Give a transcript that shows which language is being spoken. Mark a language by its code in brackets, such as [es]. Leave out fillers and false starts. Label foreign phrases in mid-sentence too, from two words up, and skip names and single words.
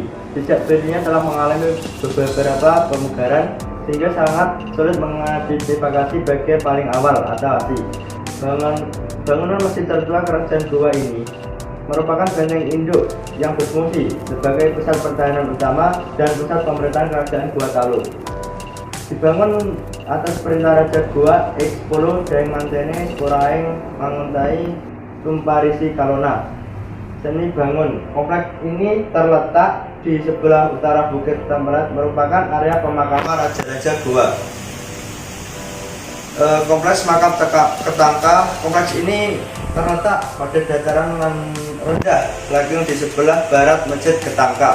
[id] Sejak berdirinya telah mengalami beberapa pemugaran sehingga sangat sulit mengidentifikasi bagian paling awal atau asli. Bangunan masjid tertua kerajaan Goa ini merupakan benteng induk yang berfungsi sebagai pusat pertahanan utama dan pusat pemerintahan kerajaan Goa Talu. Dibangun atas perintah Raja Goa X10 Daeng Mantene Poraeng Manguntai Tumparisi Kalona. Seni bangun. Kompleks ini terletak di sebelah utara Bukit Temperat, merupakan area pemakaman Raja-Raja Goa. Kompleks makam Ketangka. Kompleks ini terletak pada dataran rendah, belakang di sebelah barat Masjid Ketangka.